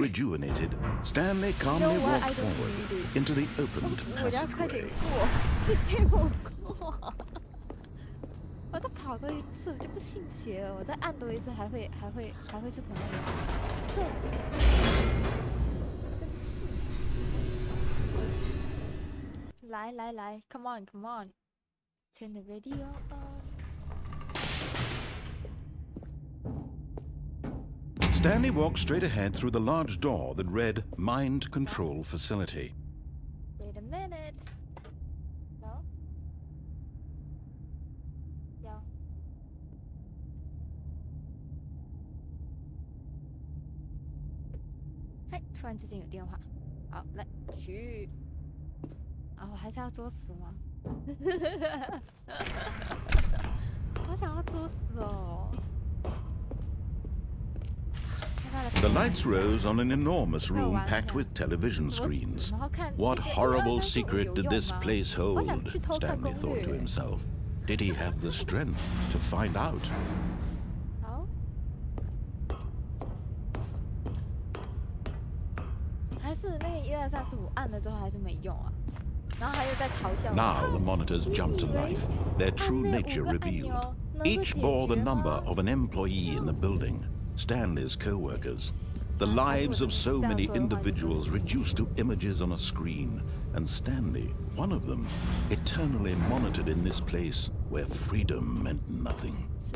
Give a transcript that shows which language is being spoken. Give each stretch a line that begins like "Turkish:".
English: rejuvenated, Stanley calmly walked forward into the opened
Chinese: 我要快点
English: passageway.
Chinese: 过，给我过。我再跑多一次，我就不信邪了。我再按多一次，还会是同样的结果。真是。来
English: ，come on， turn the radio on。 Stanley walked straight ahead through the large door that read Mind Control Facility. Wait a minute. No?
Chinese: 有。嗨，突然之间有电话。好，来，继续。啊，我还是要作死吗？好想要作死哦。
English: The lights rose on an enormous room packed with television screens. What horrible secret did this place hold? Stanley thought to himself. Did he have the strength to find out?
Chinese: 好。还是那个1、2、3、4、5按了之后还是没用啊？然后还有在嘲笑。
English: Now the monitors jumped to life, their true nature revealed. Each bore the number of an employee in the building. Stanley's co-workers, the lives of so many individuals reduced to images on a screen, and Stanley, one of them, eternally monitored in this place where freedom meant nothing.